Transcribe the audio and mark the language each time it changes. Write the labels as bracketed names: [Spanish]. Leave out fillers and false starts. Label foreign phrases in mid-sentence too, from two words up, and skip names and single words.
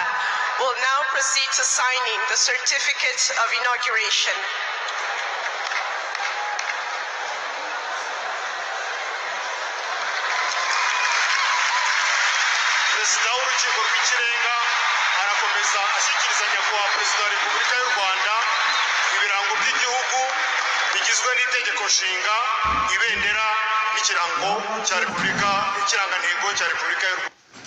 [English] will now proceed to signing the certificate of inauguration. [Kinyarwanda] Perezida w'Urukiko rw'Ikirenga arakomeza ashyikiriza nyakubahwa Perezida wa Repubulika y'u Rwanda ibirango by'igihugu bigizwe n'itegeko nshinga, ibendera n'ikirango cya Repubulika, ikirangantego cya Repubulika y'u Rwanda.